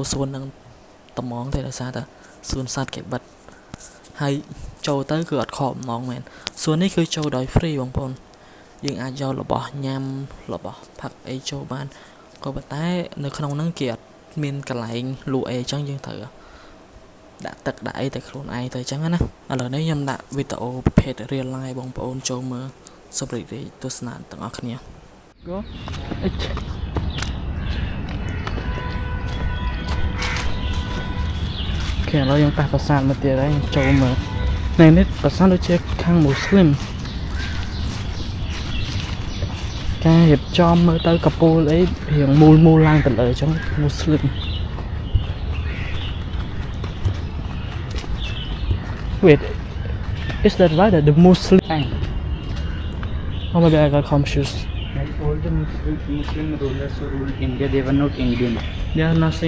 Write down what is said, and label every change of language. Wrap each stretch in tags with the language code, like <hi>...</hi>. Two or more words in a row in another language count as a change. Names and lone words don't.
<km>សួននឹងត្មងទេដោយសារតែសួនសត្វគេបិទហើយចូលទៅគឺអត់ខកបំណងមែនសួននេះគឺចូលដោយ free បងប្អូនយើងអាចយករបស់ញ៉ាំរបស់ផឹកអីចូលបានក៏ប៉ុន្តែនៅក្នុងហ្នឹងគេអត់មានកន្លែងលក់អីអញ្ចឹងយើងត្រូវដាក់ទឹកដាក់អីតែខ្លួនឯងទៅអញ្ចឹងណាឥឡូវនេះខ្ញុំដាក់វីដេអូប្រភេទ</km> <en>real life</en> <km>បងប្អូនចូលមើលសូមរីករាយទស្សនាទាំងអស់គ្នា Go ឥឡូវយើងប៉ះប្រាសាទមកទៀតហើយចូលមើលនៅនេះប្រាសាទដូចជាខាងមូស្លីមការរៀបចំមើលទៅកពូលអីរៀងមូលឡើងទៅលើអញ្ចឹងមូស្លីម</km> <en>Wait is that right that the Muslim oh maybe I got confused like all the Muslim rulers who ruled India they were not Indian they are nothing</en>